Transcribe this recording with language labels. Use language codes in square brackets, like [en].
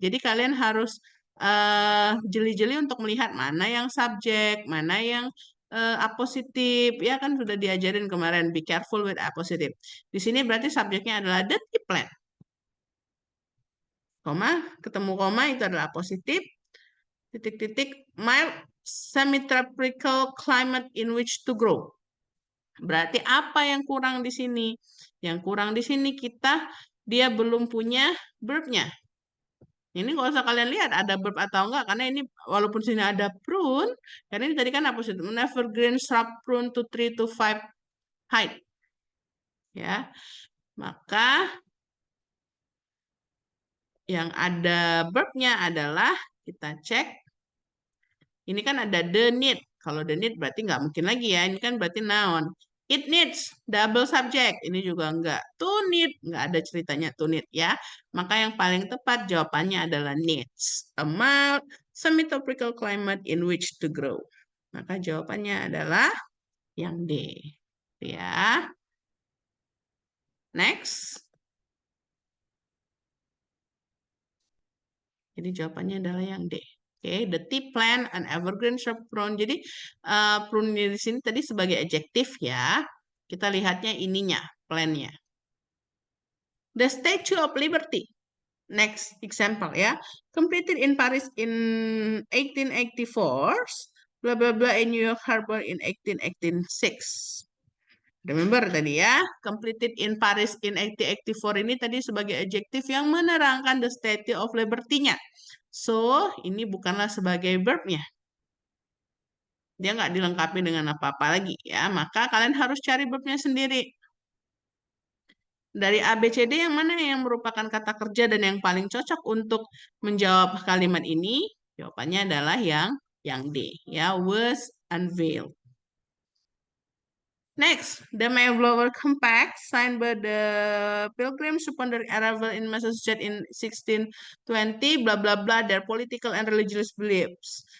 [id] Jadi kalian harus jeli-jeli untuk melihat mana yang subjek, mana yang apositif. Ya kan sudah diajarin kemarin, be careful with apositif. Di sini berarti subjeknya adalah the tea plant. Koma, ketemu koma itu adalah apositif. Titik-titik, [en] mild semi-tropical climate in which to grow. [id] Berarti apa yang kurang di sini? Yang kurang di sini dia belum punya verb-nya. Ini nggak usah kalian lihat ada verb atau enggak, karena ini walaupun sini ada prune, karena ini tadi kan apositif, [en] evergreen shrub prune to 3 to 5 height. [id] Ya, maka yang ada verb-nya adalah kita cek. Ini kan ada the need. Kalau the need berarti nggak mungkin lagi ya. Ini kan berarti noun. [en] It needs, double subject. [id] Ini juga nggak. To need, nggak ada ceritanya to need ya. Maka yang paling tepat jawabannya adalah needs. [en] A mild, semi-tropical climate in which to grow. [id] Maka jawabannya adalah yang D. Ya. Next. Jadi jawabannya adalah yang D. [en] Oke, the tea plant and evergreen shrub prune. [id] Jadi prune di sini tadi sebagai adjektif ya. Kita lihatnya ininya, plant-nya. [en] The Statue of Liberty. Next example ya. Completed in Paris in 1884. Blah blah blah in New York Harbor in 1886. Remember [id] tadi ya, [en] completed in Paris in 1884 [id] ini tadi sebagai adjektif yang menerangkan [en] the Statue of Liberty-nya. [id] So, ini bukanlah sebagai verb-nya. Dia nggak dilengkapi dengan apa-apa lagi ya. Maka kalian harus cari verb-nya sendiri. Dari A, B, C, D yang mana yang merupakan kata kerja dan yang paling cocok untuk menjawab kalimat ini? Jawabannya adalah yang D. [en] Ya, was unveiled. Next, the Mayflower Compact, signed by the Pilgrims upon their arrival in Massachusetts in 1620, blah blah blah, their political and religious beliefs.